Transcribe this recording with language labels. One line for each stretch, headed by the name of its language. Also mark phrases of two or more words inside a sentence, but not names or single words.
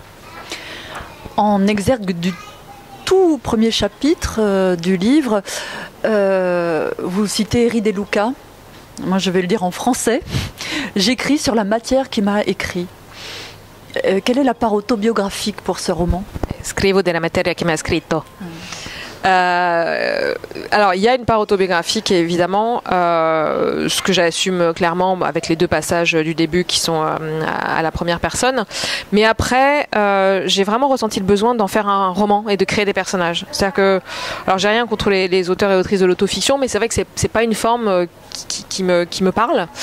French: En exergue du tout premier chapitre du livre, vous citez Henri De Luca. Moi, je vais le dire en français. J'écris sur la matière qui m'a écrit. Quelle est la part autobiographique pour ce roman?
Italian: Scrivo della materia che mi ha scritto.
French: Alors, il y a une part autobiographique, évidemment, ce que j'assume clairement avec les 2 passages du début qui sont à la première personne. Mais après, j'ai vraiment ressenti le besoin d'en faire un roman et de créer des personnages. C'est-à-dire que, alors, j'ai rien contre les auteurs et autrices de l'autofiction, mais c'est vrai que c'est pas une forme qui me parle.